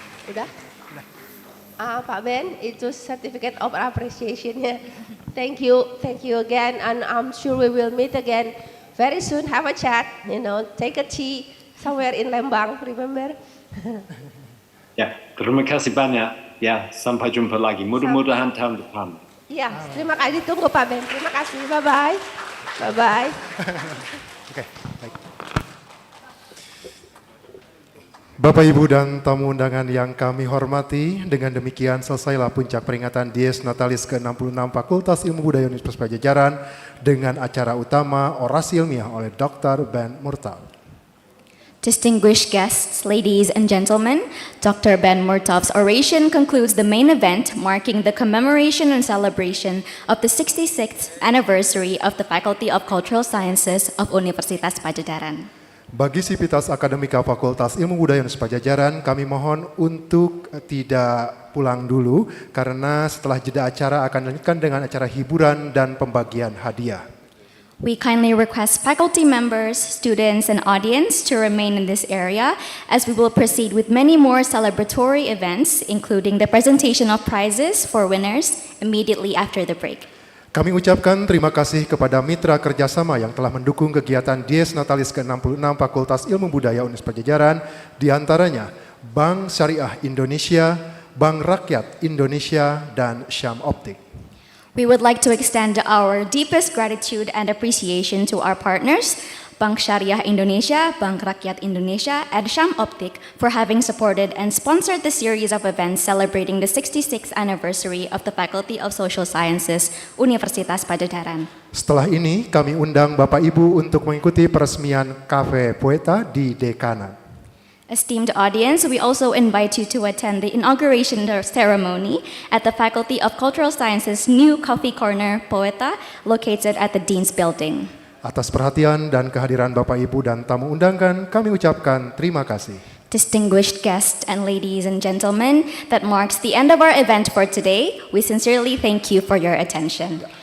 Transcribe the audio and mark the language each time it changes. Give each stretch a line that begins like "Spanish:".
Indonesian: Udah? Pak Ben, itu
English: certificate of appreciation-nya. Thank you again, and I'm sure we will meet again very soon. Have a chat, take a tea somewhere in Lembang, remember?
Indonesian: Ya, terima kasih banyak. Ya, sampai jumpa lagi. Mudah-mudahan tahun depan. Ya, terima kasih. Tunggu Pak Ben. Terima kasih.
English: Bye-bye. Bye-bye.
Indonesian: Oke, baik. Bapak, Ibu, dan tamu undangan yang kami hormati, dengan demikian selesailah puncak peringatan Dies Natalies ke-66 Fakultas Ilmu Budaya Universitas Padjadjaran dengan acara utama orasi ilmiah oleh Dr. Ben Murtag.
English: Distinguished guests, ladies and gentlemen, Dr. Ben Murtag's oration concludes the main event marking the commemoration and celebration of the 66th anniversary of the Faculty of Cultural Sciences of Universitas Padjadjaran.
Indonesian: Bagi Sivitas Akademika Fakultas Ilmu Budaya Universitas Padjadjaran, kami mohon untuk tidak pulang dulu karena setelah jeda acara akan dilanjutkan dengan acara hiburan dan pembagian hadiah.
English: We kindly request faculty members, students, and audience to remain in this area as we will proceed with many more celebratory events, including the presentation of prizes for winners immediately after the break.
Indonesian: Kami ucapkan terima kasih kepada mitra kerjasama yang telah mendukung kegiatan Dies Natalies ke-66 Fakultas Ilmu Budaya Universitas Padjadjaran, diantaranya Bank Syariah Indonesia, Bank Rakyat Indonesia, dan Syam Optik.
English: We would like to extend our deepest gratitude and appreciation to our partners, Bank Syariah Indonesia, Bank Rakyat Indonesia, and Syam Optik for having supported and sponsored the series of events celebrating the 66th anniversary of the Faculty of Social Sciences, Universitas Padjadjaran.
Indonesian: Setelah ini, kami undang Bapak Ibu untuk mengikuti peresmian Cafe Poeta di Dekanat.
English: Esteemed audience, we also invite you to attend the inauguration ceremony at the Faculty of Cultural Sciences' new Coffee Corner Poeta located at the Dean's Building.
Indonesian: Atas perhatian dan kehadiran Bapak Ibu dan tamu undangan, kami ucapkan terima kasih.
English: Distinguished guests and ladies and gentlemen, that marks the end of our event for today. We sincerely thank you for your attention.